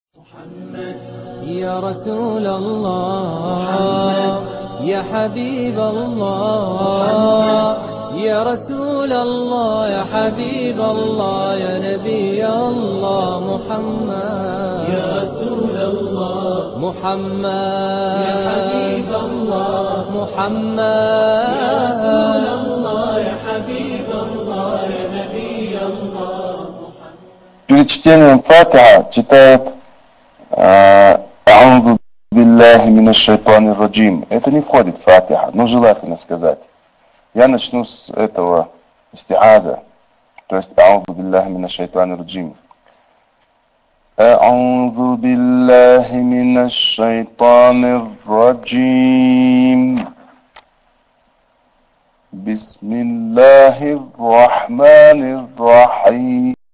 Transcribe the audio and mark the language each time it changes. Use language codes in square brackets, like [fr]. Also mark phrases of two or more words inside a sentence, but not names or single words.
[ar] يا رسول الله يا حبيب الله يا رسول الله يا حبيب الله يا نبي الله محمد يا رسول الله محمد يا حبيب الله محمد يا رسول الله يا حبيب الله يا نبي الله. [ru] Перед чтением Фатиха читает [ar] «أعوذ بالله من الشيطان الرجيم». [ru] Это не входит в Фатиха, но желательно сказать. Я начну с этого истиаза, то есть [ar] «أعوذ بالله من الشيطان الرجيم». أعوذ بالله من الشيطان الرجيم بسم الله الرحمن الرحيم